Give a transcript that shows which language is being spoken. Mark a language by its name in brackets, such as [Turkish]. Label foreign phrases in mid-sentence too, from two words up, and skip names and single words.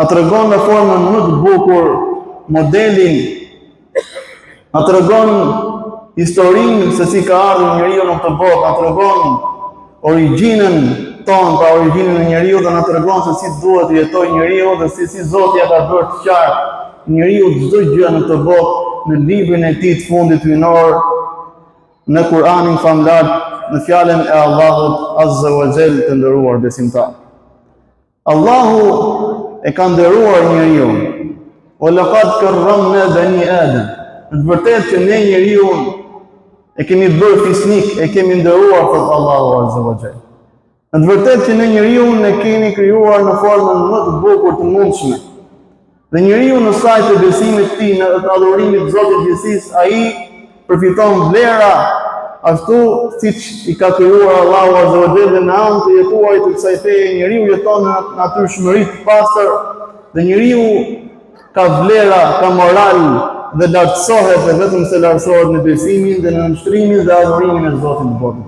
[Albanian] tregon në formën më të bukur modelin, na tregon historinë se si ka ardhur njeriu në këtë botë, na tregon origjinën tonë, pra origjinën e njeriu, dhe na tregon se si duhet të jetojë njeriu dhe si Zoti ja ka bërë të qartë njeriu çdo gjë në këtë botë në librin e tij të fundit hyjnor, në Kur'anin famlar, në fjalën e Allahut [Arabic] عز وجل [Albanian] të nderuar besimtar. Allahu e ka nderuar njeriu. [Arabic] ولقد كرمنا بني آدم. [Albanian] Në të vërtetë që ne njeriu e kemi bërë fisnik, e kemi nderuar thot Allahu [Arabic] عز وجل. [Albanian] Në të vërtetë që ne njeriu ne kemi krijuar në formën më të bukur të mundshme. Dhe njeriu në sajtë të besimit të tij, në adhurimit të Zotit gjithësisë, ai përfiton vlera ashtu siç i ka krijuar Allahu [Arabic] عز وجل, [Albanian] dhe në anë të jetuarit të kësaj feje njeriu jeton në natyrshmëri të pastër, dhe njeriu ka vlera, ka moral dhe lartësohet, dhe vetëm se lartësohet në besimin dhe në nështrimin dhe adhurimin e Zotit të botës.